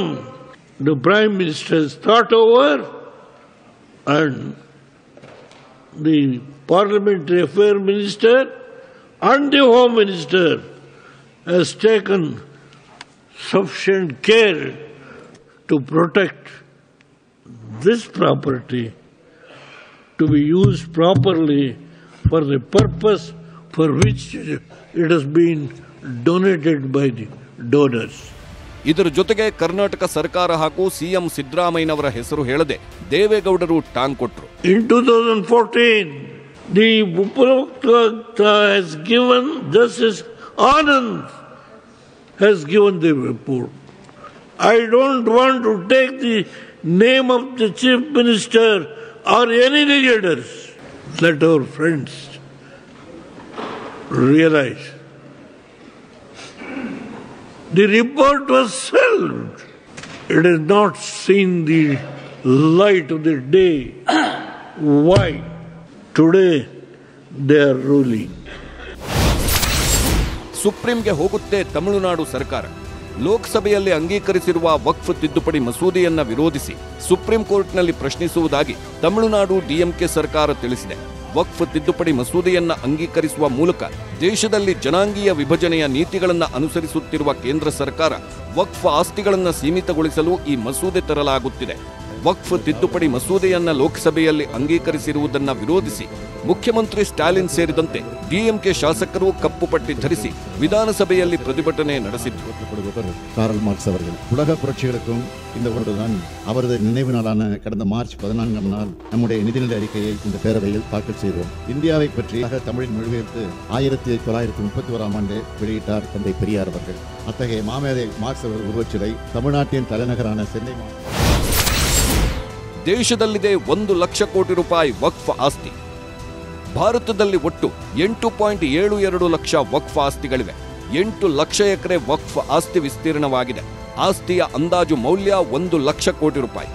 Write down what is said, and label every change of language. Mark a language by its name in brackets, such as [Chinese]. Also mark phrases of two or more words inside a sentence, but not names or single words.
[English] The Prime Minister has thought over, and the Parliamentary Affairs Minister and the Home Minister has taken sufficient care to protect this property to be used properly for the purpose for which it has been donated by the donors. [Kannada] ಇದರ ಜೊತೆಗೆ ಕರ್ನಾಟಕ ಸರ್ಕಾರ ಹಾಗೂ ಸಿಎಂ ಸಿದ್ದರಾಮಯ್ಯನವರ ಹೆಸರು ಹೇಳದೆ ದೇವೇಗೌಡರು ಟಾಂಗ್ ಕೊಟ್ಟರು. [English] In 2014, the Upavakta has given, Justice Anand has given the report. I don't want to take the name of the Chief Minister or any leaders. Let our friends realize. The report was shelved. It has not seen the light of the day. Why? Today, they are ruling. [Kannada] ಸುಪ್ರೀಂಗೆ ಹೋಗುತ್ತೆ ತಮಿಳುನಾಡು ಸರ್ಕಾರ. ಲೋಕಸಭೆಯಲ್ಲಿ ಅಂಗೀಕರಿಸಿರುವ ವಕ್ಫ್ ತಿದ್ದುಪಡಿ ಮಸೂದೆಯನ್ನ ವಿರೋಧಿಸಿ ಸುಪ್ರೀಂ ಕೋರ್ಟ್ನಲ್ಲಿ ಪ್ರಶ್ನಿಸುವುದಾಗಿ ತಮಿಳುನಾಡು ಡಿಎಂಕೆ ಸರ್ಕಾರ ತಿಳಿಸಿದೆ. ವಕ್ಫ್ ತಿದ್ದುಪಡಿ ಮಸೂದೆಯನ್ನ ಅಂಗೀಕರಿಸುವ ಮೂಲಕ ದೇಶದಲ್ಲಿ ಜನಾಂಗೀಯ ವಿಭಜನೆಯ ನೀತಿಗಳನ್ನು ಅನುಸರಿಸುತ್ತಿರುವ ಕೇಂದ್ರ ಸರ್ಕಾರ ವಕ್ಫ್ ಆಸ್ತಿಗಳನ್ನು ಸೀಮಿತಗೊಳಿಸಲು ಈ ಮಸೂದೆ ತರಲಾಗುತ್ತಿದೆ. ವಕ್ಫ್ ತಿದ್ದುಪಡಿ ಮಸೂದೆಯನ್ನ ಲೋಕಸಭೆಯಲ್ಲಿ ಅಂಗೀಕರಿಸಿರುವುದನ್ನು ವಿರೋಧಿಸಿ ಮುಖ್ಯಮಂತ್ರಿ ಸ್ಟಾಲಿನ್ ಸೇರಿದಂತೆ ಡಿಎಂಕೆ ಶಾಸಕರು ಕಪ್ಪು ಪಟ್ಟಿ ಧರಿಸಿ ವಿಧಾನಸಭೆಯಲ್ಲಿ ಪ್ರತಿಭಟನೆ ನಡೆಸಿದರು. [Tamil] காரல் மார்க்ஸ் அவர்கள் உலக புரட்சிகளுக்கும் இந்த ஒன்றுதான் அவரது நினைவு நாளான கடந்த மார்ச் 14ஆம் நாள் நம்முடைய நிதிநிலை அறிக்கையை இந்த பேரவையில் தாக்கல் செய்தோம். இந்தியாவை பற்றி தமிழில் மொழிபெயர்த்து 1931ஆம் ஆண்டு வெளியிட்டார் தந்தை பெரியார் அவர்கள். அத்தகைய மாமேதை மார்க்ஸ் அவர்கள் உருவச்சிலை தமிழ்நாட்டின் தலைநகரான சென்னை [Kannada] ದೇಶದಲ್ಲಿದೆ 1 ಲಕ್ಷ ಕೋಟಿ ರೂಪಾಯಿ ವಕ್ಫ್ ಆಸ್ತಿ. ಭಾರತದಲ್ಲಿ ಒಟ್ಟು 8.72 ಲಕ್ಷ ವಕ್ಫ್ ಆಸ್ತಿಗಳಿವೆ. 8 ಲಕ್ಷ ಎಕರೆ ವಕ್ಫ್ ಆಸ್ತಿ ವಿಸ್ತೀರ್ಣವಾಗಿದೆ. ಆಸ್ತಿಯ ಅಂದಾಜು ಮೌಲ್ಯ 1 ಲಕ್ಷ ಕೋಟಿ ರೂಪಾಯಿ.